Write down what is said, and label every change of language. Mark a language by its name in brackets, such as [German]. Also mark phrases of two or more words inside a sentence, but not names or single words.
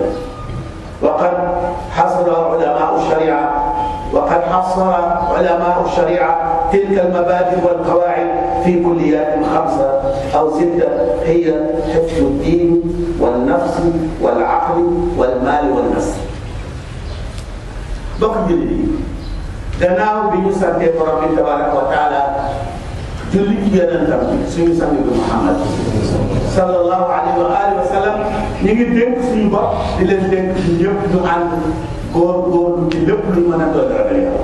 [Arabic] وقد حصر علماء الشريعة تلك المبادئ والقواعد في كليات 5 أو 6، هي حفظ الدين والنفس والعقل والمال والنسل. [Wolof] bokk jullit yi، gannaaw bi ñu santee borom bi [Arabic] تبارك وتعالى [Wolof] julli ci yonentam bi suñu sang bi Muhammad [Arabic] صلى الله عليه وعلى آله وسلم, [Wolof] ñu ngi dénk suñu bopp di leen dénk ñu ñëpp ñu ànd góorgóorlu ci lépp luñ mën a doon ragal Yàlla.